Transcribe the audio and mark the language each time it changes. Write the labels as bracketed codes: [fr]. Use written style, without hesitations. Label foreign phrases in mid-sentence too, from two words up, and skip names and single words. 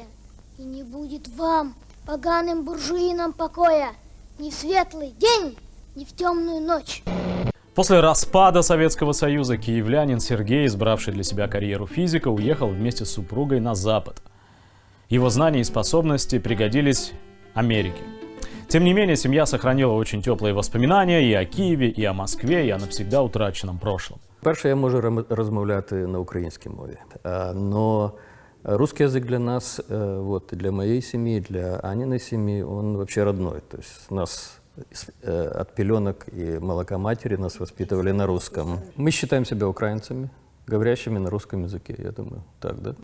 [ru] И не будет вам, поганым буржуинам, покоя ни в светлый день, ни в темную ночь. После распада Советского Союза киевлянин Сергей, избравший для себя карьеру физика, уехал вместе с супругой на Запад. Его знания и способности пригодились Америке. Тем не менее, семья сохранила очень теплые воспоминания [uk] і о Києві, і о Москві, [ru] і о навсегда утраченном прошлом. [uk] Перше, я можу розмовляти на українській мові, [ru] но русский язык для нас, вот, для моей семьи, для Аниной семьи, он вообще родной. То есть нас от пеленок и молока матери нас воспитывали на русском. Мы считаем себя украинцами, говорящими на русском языке, я думаю, так, да?